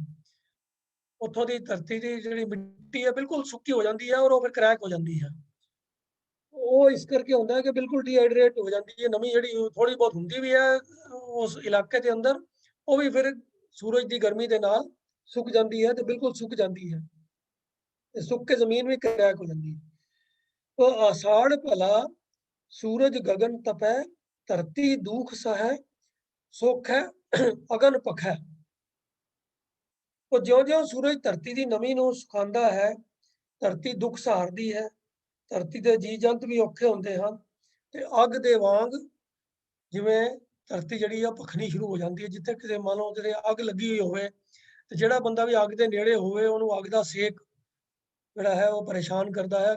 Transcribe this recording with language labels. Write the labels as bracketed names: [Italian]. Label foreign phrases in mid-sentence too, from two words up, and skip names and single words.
[Punjabi] ਉੱਥੋਂ ਦੀ ਧਰਤੀ ਦੀ ਜਿਹੜੀ ਮਿੱਟੀ ਹੈ ਬਿਲਕੁਲ ਸੁੱਕੀ ਹੋ ਜਾਂਦੀ ਹੈ ਔਰ ਉਹ ਫਿਰ ਕਰੈਕ ਹੋ ਜਾਂਦੀ ਹੈ। ਉਹ ਇਸ ਕਰਕੇ ਹੁੰਦਾ ਹੈ ਕਿ ਬਿਲਕੁਲ ਡੀਹਾਈਡਰੇਟ ਹੋ ਜਾਂਦੀ ਹੈ, ਨਮੀ ਜਿਹੜੀ ਥੋੜੀ ਬਹੁਤ ਹੁੰਦੀ ਵੀ ਹੈ ਉਸ ਇਲਾਕੇ ਦੇ ਅੰਦਰ, ਉਹ ਵੀ ਫਿਰ ਸੂਰਜ ਦੀ ਗਰਮੀ ਦੇ ਨਾਲ ਸੁੱਕ ਜਾਂਦੀ ਹੈ ਤੇ ਬਿਲਕੁਲ ਸੁੱਕ ਜਾਂਦੀ ਹੈ ਤੇ ਸੁੱਕ ਕੇ ਜ਼ਮੀਨ ਵੀ ਕਰੈਕ ਹੋ ਜਾਂਦੀ ਹੈ। [Hindi] तो आषाढ़ भला सूरज गगन तपै धरती दुख सहै सुख है अगन पखै। तो ज्यों-ज्यों सूरज [Punjabi] ਧਰਤੀ ਦੀ ਨਮੀ ਨੂੰ ਸੁਖਾਉਂਦਾ ਹੈ, ਧਰਤੀ ਦੁੱਖ ਸਹਾਰਦੀ ਹੈ, ਧਰਤੀ ਦੇ ਜੀਵ ਜੰਤ ਵੀ ਔਖੇ ਹੁੰਦੇ ਹਨ ਤੇ ਅੱਗ ਦੇ ਵਾਂਗ ਜਿਵੇਂ ਧਰਤੀ ਜਿਹੜੀ ਆ ਭਖਣੀ ਸ਼ੁਰੂ ਹੋ ਜਾਂਦੀ ਹੈ। ਜਿੱਥੇ ਕਿਤੇ ਮੰਨ ਲਓ ਕਿਤੇ ਅੱਗ ਲੱਗੀ ਹੋਈ ਹੋਵੇ ਤੇ ਜਿਹੜਾ ਬੰਦਾ ਵੀ ਅੱਗ ਦੇ ਨੇੜੇ ਹੋਵੇ ਉਹਨੂੰ ਅੱਗ ਦਾ ਸੇਕ ਜਿਹੜਾ ਹੈ ਉਹ ਪਰੇਸ਼ਾਨ ਕਰਦਾ ਹੈ।